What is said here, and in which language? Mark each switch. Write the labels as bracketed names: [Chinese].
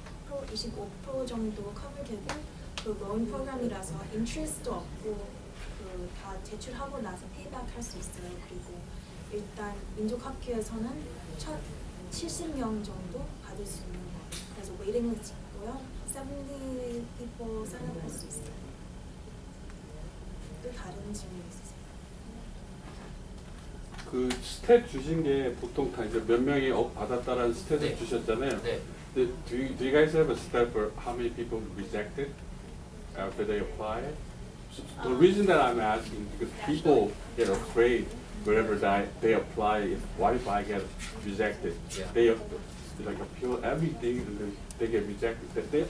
[Korean] 25% 정도 커버되고 그 loan 프로그램이라서 인트레스트도 없고 그 다 제출하고 나서 페이백 할 수 있어요. 그리고 일단 민족학교에서는 첫 70명 정도 받을 수 있는 거예요. 그래서 웨이팅 리스트 있고요. [English] 70 people sign up [Korean] 할 수 있어요. 또 다른 질문 있으세요? 그 스탯 주신 게 보통 다 이제 몇 명이 받았다라는 스탯을 네. 주셨잖아요. 네. [English] Do you guys have a stat for how many people rejected after they apply? The reason that I'm asking because people get afraid wherever they apply. What if I get rejected? Yeah. They like appeal everything and then they get rejected.